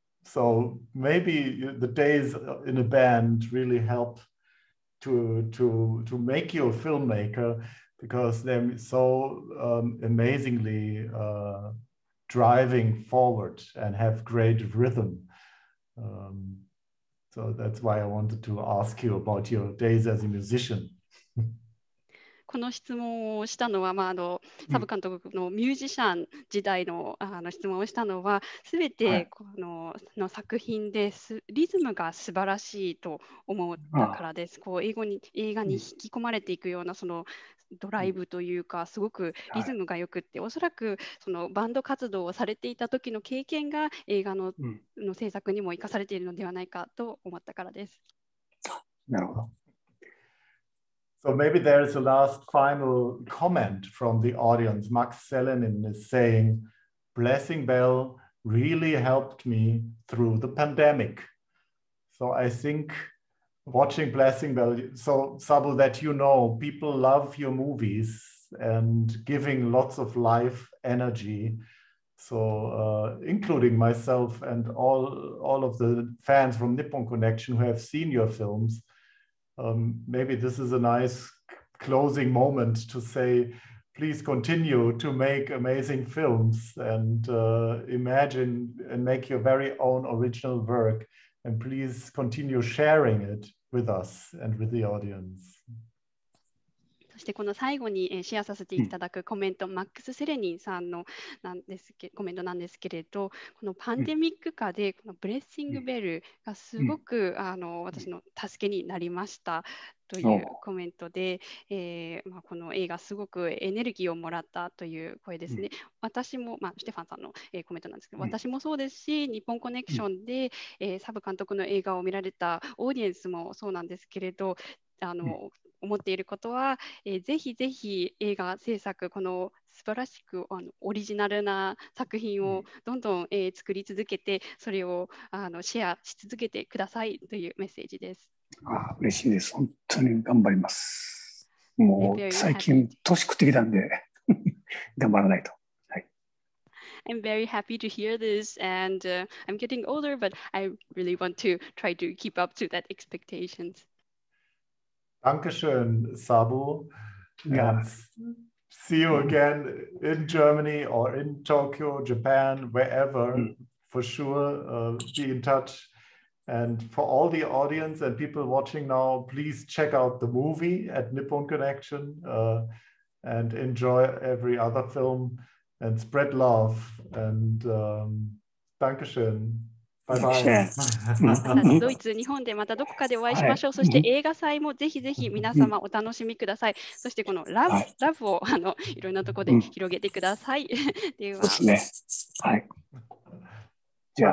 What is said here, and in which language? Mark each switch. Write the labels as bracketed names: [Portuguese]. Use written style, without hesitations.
[English] So maybe the days in a band really help to make you a filmmaker because they're so amazingly driving forward and have great rhythm. So that's why I wanted to ask you about your days as a musician. [Japanese] この質問をしたのは、サブ監督のミュージシャン時代の、質問をしたのは、すべてこの作品でリズムが素晴らしいと思ったからです。映画に引き込まれていくようなそのドライブというか、すごくリズムがよくって、おそらくそのバンド活動をされていた時の経験が映画の制作にも生かされているのではないかと思ったからです。なるほど。 [English] So maybe there's a last final comment from the audience. Max Selenin is saying, Blessing Bell really helped me through the pandemic. So I think watching Blessing Bell, so Sabu, that you know, people love your movies and giving lots of life energy. So including myself and all of the fans from Nippon Connection who have seen your films. Maybe this is a nice closing moment to say, please continue to make amazing films and imagine and make your very own original work. And please continue sharing it with us and with the audience. [Japanese] そしてこの最後にシェアさせていただくコメント、マックス・セレニンさんのコメントなんですけれど、このパンデミック下でこのブレッシングベルがすごく私の助けになりましたというコメントで、この映画すごくエネルギーをもらったという声ですね。私も、ステファンさんのコメントなんですけど、私もそうですし、日本コネクションでサブ監督の映画を見られたオーディエンスもそうなんですけれど、思っていることは、ぜひぜひ映画制作、この素晴らしくオリジナルな作品をどんどん、作り続けて、それをシェアし続けてくださいというメッセージです。嬉しいです。本当に頑張ります。もう最近年食ってきたんで頑張らないと。はい。 [English] I'm very happy to hear this, and I'm getting older, but I really want to try to keep up to that expectations. [German] Dankeschön, Sabu. [English] Yeah. And see you again in Germany or in Tokyo, Japan, wherever. For sure, be in touch. And for all the audience and people watching now, please check out the movie at Nippon Connection and enjoy every other film and spread love. And Dankeschön. Bye bye. [Japanese] またドイツ、日本でまたどこかでお会いしましょう。そして映画祭もぜひぜひ皆様お楽しみください。そしてこのラブをいろんなところで広げてください。では。そうですね。はい。じゃあ、